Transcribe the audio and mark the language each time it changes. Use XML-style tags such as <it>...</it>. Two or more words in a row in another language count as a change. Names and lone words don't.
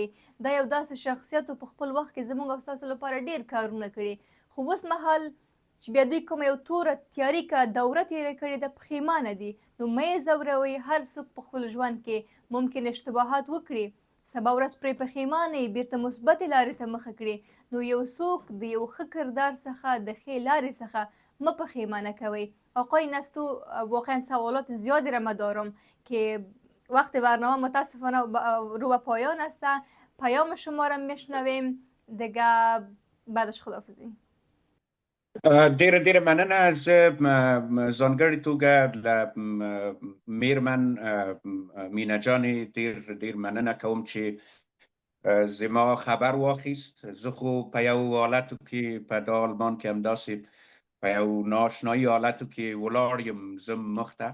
<ps>دا یو داسې شخصیت په خپل وخت کې زموږ او ستاسو لپاره ډېر کارونه کړي، خو اوس مهال چې بیا دوی کومه یو توره تیاریکه دوره تېره کړې ده، پښیمانه دي. نو مه یې ځوروئ. هر څوک په خپل ژوند کې ممکن اشتباهات وکړي، سبا ورځ پرې پښیمانه یې، بیرته مثبتې لارې ته مخه کړي. نو یو څوک د یو ښه کردار څخه د ښې لارې څخه مه پښیمانه کوئ.</ps> <fa>آقای نستو، واقعا سوالات زیادی را دارم که وقت برنامه متاسفانه رو به پایان است. پیام شما را میشنویم دیگه، بعدش خداحافظی.</fa> <ps>ډیره مننه. زه ځانګړې توګه له میرمن مینه جانې ډیر مننه کوم چې زما خبر واخیست. زه خو په یو حالتو کې په دا آلمان کې همداسې په یو ناشنایي حالتو کې ولاړ یم، زه مخته.</ps>